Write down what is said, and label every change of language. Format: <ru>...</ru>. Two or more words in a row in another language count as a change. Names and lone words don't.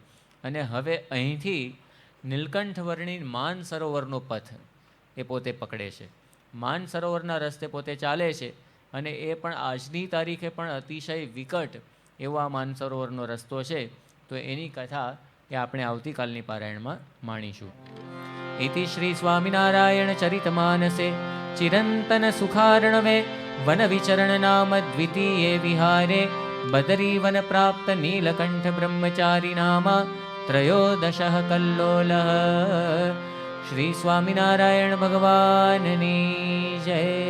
<gu>અને હવે અહીંથી નીલકંઠ વર્ણી માન સરોવરનો પથ એ પોતે પકડે છે, માન સરોવરના રસ્તે પોતે ચાલે છે. અને એ પણ આજની તારીખે પણ અતિશય વિકટ એવો આ માન સરોવરનો રસ્તો છે. તો એની કથા એ આપણે આવતીકાલની પારાયણમાં માણીશું.</gu> <sa>इति श्री स्वामिनारायण चरितमानसे चिरंतन सुखार्णवे वन विचरण नाम द्वितीये विहारे बदरीवन प्राप्त नीलकंठ ब्रह्मचारी नामा त्रयोदशः कल्लोलः.</sa> <gu>શ્રી સ્વામિનારાયણ ભગવાનની જય.</gu>